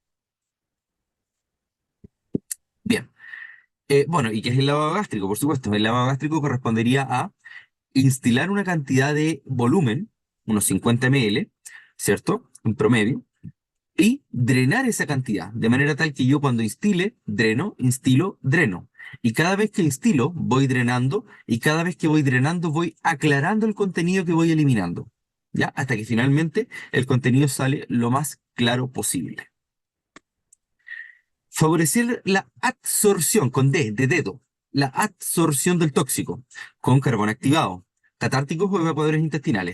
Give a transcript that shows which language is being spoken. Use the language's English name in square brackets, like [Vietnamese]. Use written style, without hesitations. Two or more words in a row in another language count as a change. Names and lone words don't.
[Spanish] Bien, bueno, ¿y qué es el lavado gástrico? Por supuesto, el lavado gástrico correspondería a instilar una cantidad de volumen, unos 50 ml, ¿cierto? En promedio, y drenar esa cantidad, de manera tal que yo cuando instile, dreno, instilo, dreno. Y cada vez que instilo, voy drenando, y cada vez que voy drenando, voy aclarando el contenido que voy eliminando, ¿ya? Hasta que finalmente el contenido sale lo más claro posible. Favorecer la adsorción, con D, de dedo, la adsorción del tóxico, con carbón activado, catárticos o evaporadores intestinales.